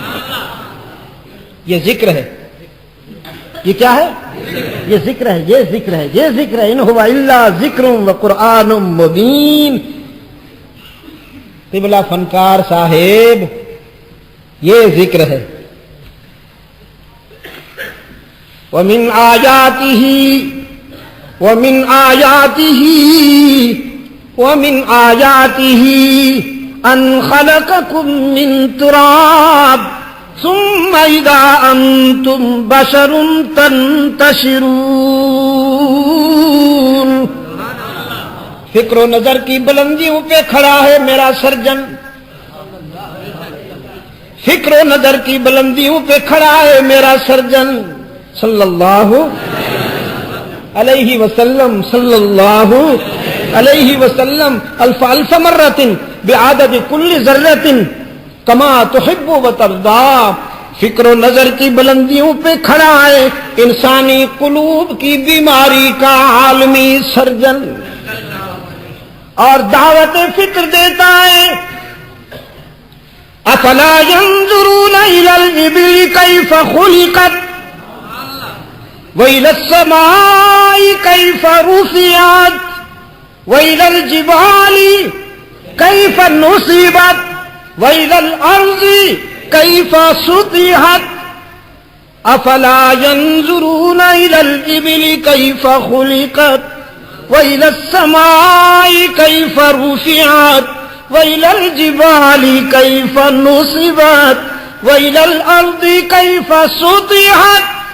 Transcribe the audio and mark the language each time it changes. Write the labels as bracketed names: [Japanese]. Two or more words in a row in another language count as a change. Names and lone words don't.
[Urdu] یہ ذکر ہے۔ یہ کیا ہے؟ یہ ذکر ہے، یہ ذکر ہے، یہ ذکر ہے۔ [Arabic] ان هو الا ذکر و قرآن مبین۔ [Urdu] قبلہ فنکار صاحب یہ ذکر ہے۔ [Arabic] ومن آیاتہ ان خلقکم من تراب ثم اذا انتم بشر تنتشرون۔ [Urdu] فکر و نظر کی بلندیوں پہ کھڑا ہے میرا سرجن، فکر و نظر کی بلندیوں پہ کھڑا ہے میرا سرجن [Arabic] صلی اللہ علیہ وسلم، صلی اللہ علیہ وسلم، الف الف مرۃ بعدد کل ذرۃ کما تحب و ترضا۔ [Urdu] فکر و نظر کی بلندیوں پہ کھڑا ہے انسانی قلوب کی بیماری کا عالمی سرجن، اور دعوت فکر دیتا ہے۔ [Arabic] افلا ينظرون الى الابل كيف خلقت وإلى السماء كيف رفعت وإلى الجبال كيف نصبت وإلى الأرض كيف سطحت أفلا ينظرون إلى الإبل كيف خلقت وإلى السماء كيف رفعت وإلى الجبال كيف نصبت وإلى الأرض كيف سطحت